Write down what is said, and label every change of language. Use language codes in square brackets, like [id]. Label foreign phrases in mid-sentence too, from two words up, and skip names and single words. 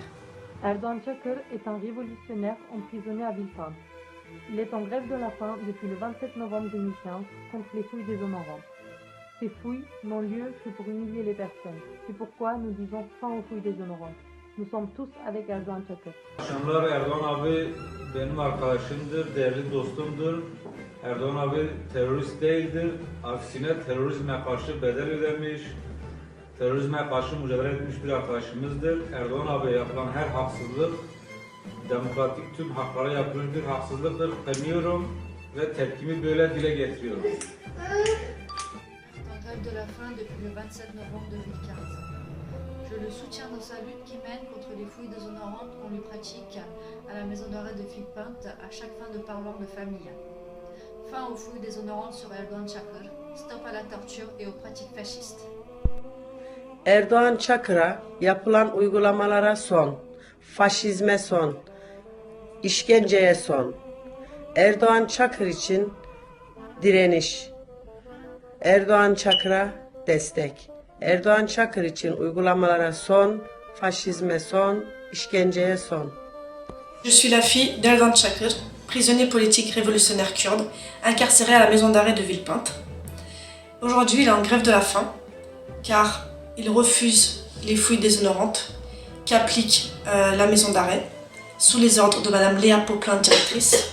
[fr] Erdogan Çakır est un révolutionnaire emprisonné à Villepinte. Il est en grève de la faim depuis le 27 novembre 2015 contre les fouilles déshonorantes. Ces fouilles n'ont lieu que pour humilier les personnes. C'est pourquoi nous disons fin aux fouilles déshonorantes. Nous sommes tous avec Erdogan Çakır. [tr] Akşamlar Erdoğan abi benim arkadaşımdır, değerli dostumdur. Erdoğan abi terörist değildir. Aksine terörizme karşı bedel ödemiş, terörizme karşı mücadele etmiş bir arkadaşımızdır. Erdoğan abi yapılan her haksızlık demokratik tüm haklara yapılmış bir haksızlıktır. Kınıyorum ve tepkimi böyle dile getiriyorum. [fr] En grève de la faim depuis le 27 novembre 2015. Je le soutiens dans sa lutte qui mène contre les fouilles déshonorantes qu'on lui pratique à la maison d'arrêt de Villepinte à chaque fin de parloir de famille. Fin aux fouilles déshonorantes sur Erdogan Çakır, stop à la torture et aux pratiques fascistes. [tr] Erdogan Çakır'a yapılan uygulamalara son, faşizme son, işkenceye son. Erdogan Çakır için direniş. Erdogan Çakır'a destek. Erdogan Çakır için uygulamalara son, faşizme son, işkenceye son. [fr] Je suis la fille d'Erdogan Çakır, prisonnier politique révolutionnaire kurde, incarcéré à la maison d'arrêt de Villepinte. Aujourd'hui, il est en grève de la faim, car il refuse les fouilles déshonorantes qu'applique la maison d'arrêt, sous les ordres de Madame Léa Poplin, directrice.